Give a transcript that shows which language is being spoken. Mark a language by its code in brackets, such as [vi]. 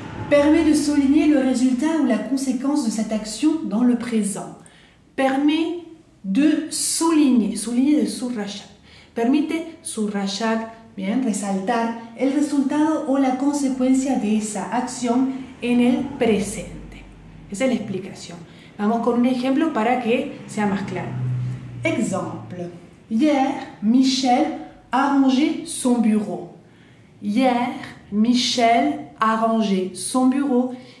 [fr] Permet de souligner le résultat ou la conséquence de cette action dans le présent. Permet de souligner, souligner de subrayar. [es] Permite subrayar, bien, resaltar el resultado o la consecuencia de esa acción en el presente. Esa es la explicación. Vamos con un ejemplo para que sea más claro. [fr] Exemple. Hier, Michel a rangé son bureau. Hier, Michel a rangé son bureau.